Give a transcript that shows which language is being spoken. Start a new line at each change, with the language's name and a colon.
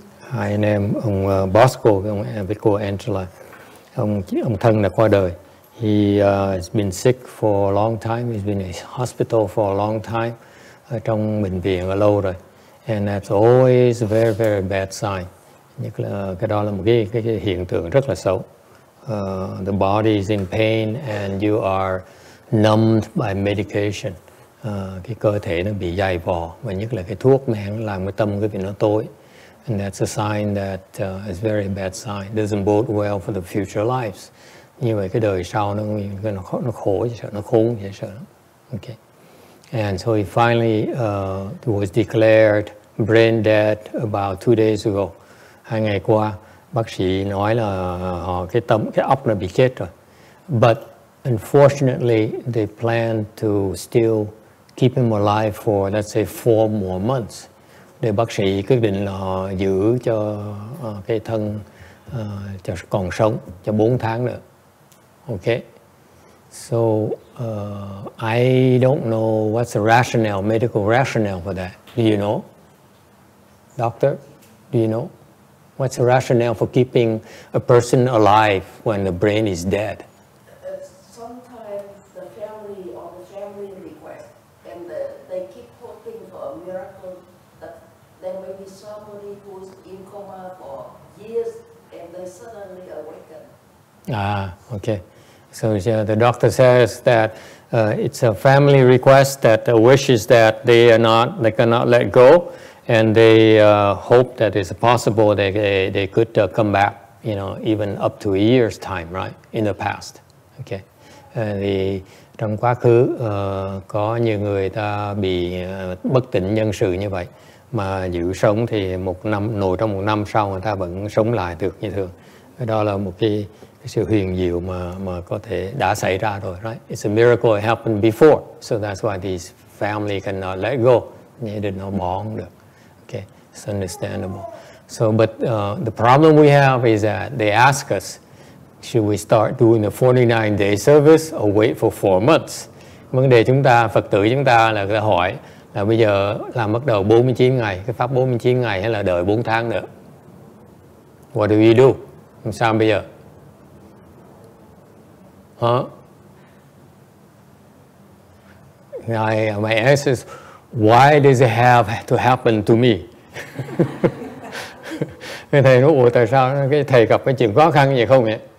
Vietnamese: Hai anh em, ông Bosco với cô Angela, ông thân đã qua đời.
English: He has been sick for a long time. He's been in hospital for a long time.
Vietnamese: Ở trong bệnh viện lâu rồi.
English: And that's always a very, very bad sign.
Vietnamese: Nhất là cái đó là một cái hiện tượng rất là xấu.
English: The body is in pain and you are numbed by medication.
Vietnamese: Cái cơ thể nó bị dày vò, và nhất là cái thuốc men làm cái tâm cái việc nó tối.
English: And that's a sign that is very bad sign. Doesn't bode well for the future lives.
Vietnamese: Như vậy cái đời sau nó khổ, nó khốn, sợ.
English: Okay. And so he finally was declared brain dead about 2 days ago.
Vietnamese: 2 ngày qua, bác sĩ nói là cái óc nó bị chết rồi.
English: But unfortunately, they plan to still keep him alive for, let's say, 4 more months.
Vietnamese: Để bác sĩ quyết định là giữ cho cái thân cho còn sống cho 4 tháng nữa.
English: Okay. So I don't know what's the rationale, medical rationale for that. Do you know? Doctor, do you know? What's the rationale for keeping a person alive when the brain is dead? Sometimes the family or the family request, and they keep hoping for a miracle that there may be somebody who's in coma for years and they suddenly awaken. Okay. So the doctor says that it's a family request, that the wish is that they cannot let go, and they hope that it's possible that they could come back, even up to a year's time, right, in the past. Okay.
Vietnamese: Thì trong quá khứ có nhiều người ta bị bất tỉnh nhân sự như vậy, mà giữ sống thì trong 1 năm sau người ta vẫn sống lại được như thường. Đó là một cái sự huyền diệu mà có thể đã xảy ra rồi, right?
English: It's a miracle it happened before, so that's why these family cannot let go.
Vietnamese: Như định nó bỏ không được.
English: Okay, it's understandable. So, but the problem we have is that they ask us, should we start doing the 49-day service or wait for 4 months?
Vietnamese: Vấn đề Phật tử chúng ta là hỏi là bây giờ làm bắt đầu 49 ngày, cái pháp 49 ngày hay là đợi 4 tháng nữa?
English: What do we do?
Vietnamese: Làm sao bây giờ?
English: My answer is, why does it have to happen to me?
Vietnamese: Cái thầy nói, ủa tại sao cái thầy gặp cái chuyện khó khăn vậy không vậy?